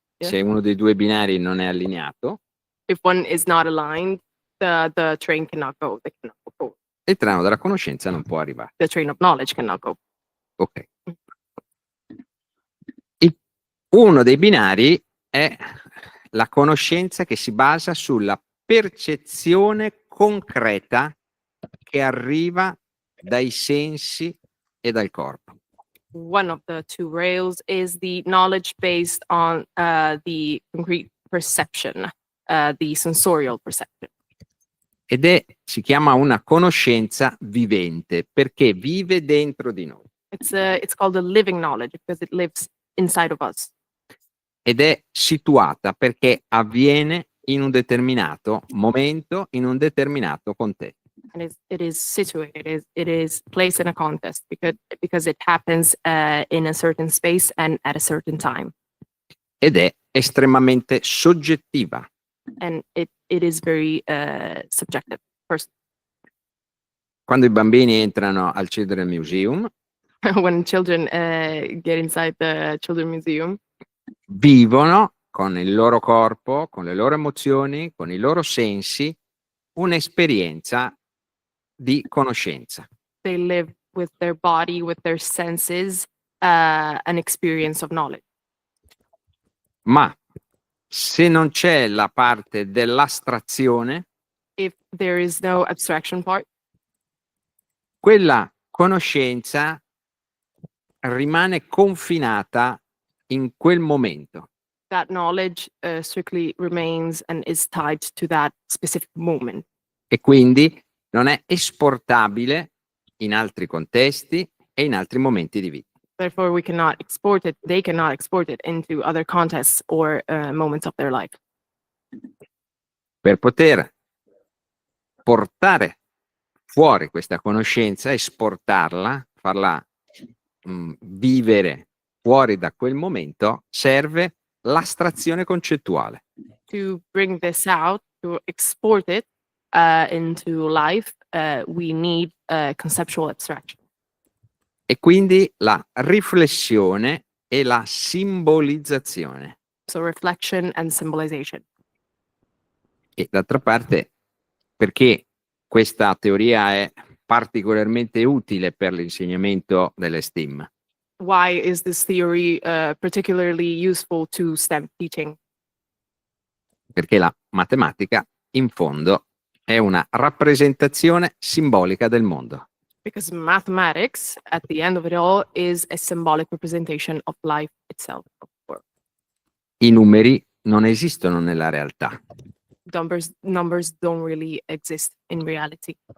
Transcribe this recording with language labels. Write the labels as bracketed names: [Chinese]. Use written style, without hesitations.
[Italian] se uno dei due binari non è allineato, [English] if one is not aligned, the train cannot go. They cannot go forward. [Italian] il treno della conoscenza non può arrivare. [English] The train of knowledge cannot go. Ok. [Italian] Uno dei binari è la conoscenza che si basa sulla percezione concreta che arriva dai sensi e dal corpo. [English] One of the two rails is the knowledge based on the concrete perception, the sensorial perception. [Italian] Ed si chiama una conoscenza vivente perché vive dentro di noi. [English] It's called a living knowledge because it lives inside of us. [Italian] Ed è situata perché avviene in un determinato momento, in un determinato contesto. [English] And it is situated, it is placed in a context because it happens in a certain space and at a certain time. [Italian] Ed è estremamente soggettiva. [English] And it is very subjective. First, [Italian] Quando i bambini entrano al Children's Museum, [English] when children get inside the Children's Museum, [Italian] vivono con il loro corpo, con le loro emozioni, con i loro sensi, un'esperienza di conoscenza. [English] they live with their body, with their senses, an experience of knowledge. [Italian] Ma se non c'è la parte dell'astrazione, [English] If there is no abstraction part, [Italian] quella conoscenza rimane confinata in quel momento. [English] that knowledge strictly remains and is tied to that specific moment. [Italian] E quindi non è esportabile in altri contesti e in altri momenti di vita. [English] Therefore, we cannot export it. They cannot export it into other contexts or moments of their life. [Italian] Per poter portare fuori questa conoscenza, esportarla, farla vivere fuori da quel momento, serve l'astrazione concettuale. [English] To bring this out, to export it into life, we need conceptual abstraction. [Italian] E quindi la riflessione e la simbolizzazione. [English] So reflection and symbolization. [Italian] E d'altra parte, perché questa teoria è particolarmente utile per l'insegnamento delle STEAM? [English] Why is this theory particularly useful to STEM teaching? [Italian] Perché la matematica, in fondo, è una rappresentazione simbolica del mondo. [English] Because mathematics, at the end of it all, is a symbolic representation of life itself. [Italian] I numeri non esistono nella realtà, [English] Numbers don't really exist in reality.